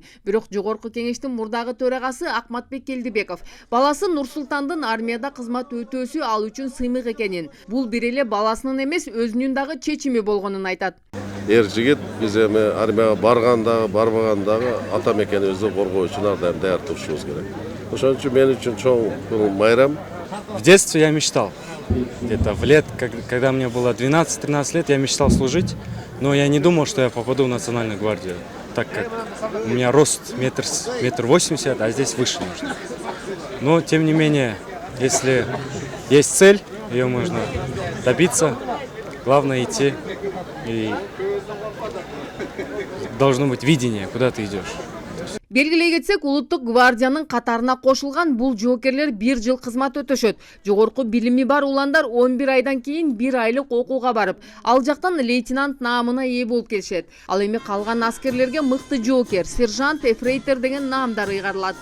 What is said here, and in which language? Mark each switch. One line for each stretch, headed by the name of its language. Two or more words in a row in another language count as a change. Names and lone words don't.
Kyrgyz: Бирок Жогорку Кеңештин мурдагы төрагасы Акматбек Келдибеков баласы Нурсултандын армияда кызмат өтөөсү ал үчүн сыймык экенин, бул бир эле баласынын эмес, өзүнүн дагы чечими болгонун айтат. Эр жигит биз эми армияга баргандагы, барбагандагы ата мекенибизди коргоо үчүн ар дайым даяр турушубуз керек. Ошон үчүн мен үчүн чоң майрам.
Russian: В детстве я мечтал, где-то в лет, когда мне было 12-13 лет, я мечтал служить, но я не думал, что я попаду в Национальную гвардию, так как у меня рост метр 80, а здесь выше нужно. Но, тем не менее, если есть цель, ее можно добиться. Главное идти, и должно быть видение, куда ты идешь.
Kyrgyz: Белгилей кетсек, улуттук гвардиянын катарына кошулган бул жоокерлер 1 жыл кызмат өтөшөт. Жогорку билими бар уландар 11 айдан кийин 1 айлык окууга барып, ал жактан лейтенант наамына ээ болуп келишет. Ал эми калган аскерлерге мыкты жоокер, сержант, эфрейтор деген наамдар ыйгарылат.